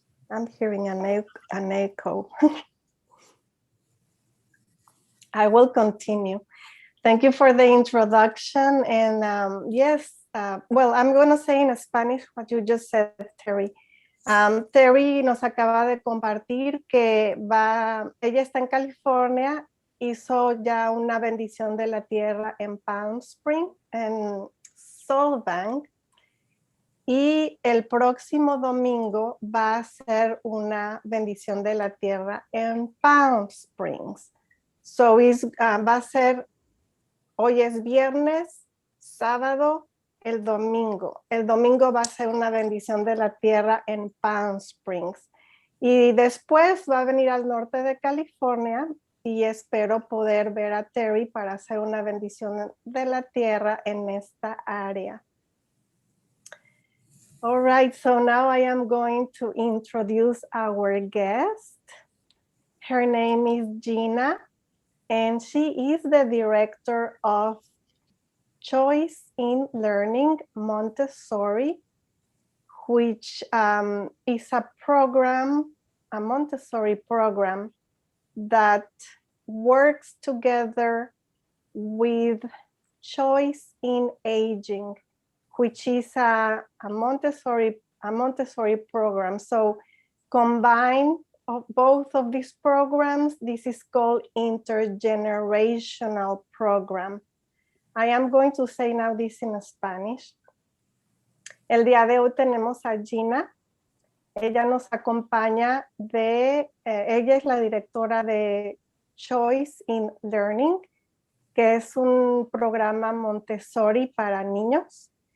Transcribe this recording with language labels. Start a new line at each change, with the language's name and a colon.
English: I'm hearing an echo. I will continue. Thank you for the introduction. And yes, well, I'm going to say in Spanish what you just said, Terry.
Spanish: Terry nos acaba de compartir que ella está en California, hizo ya una bendición de la tierra en Palm Springs, en Solvang, y el próximo domingo va a hacer una bendición de la tierra en Palm Springs. So va a ser, hoy es viernes, sábado, el domingo. El domingo va a ser una bendición de la tierra en Palm Springs. Y después va a venir al norte de California y espero poder ver a Terry para hacer una bendición de la tierra en esta área.
English: All right, so now I am going to introduce our guest. Her name is Gina, and she is the director of Choice in Learning Montessori, which is a program, a Montessori program that works together with Choice in Aging, which is a Montessori program. So combine of both of these programs, this is called intergenerational program. I am going to say now this in Spanish.
Spanish: El día de hoy tenemos a Gina. Ella nos acompaña ella es la directora de Choice in Learning, que es un programa Montessori para niños.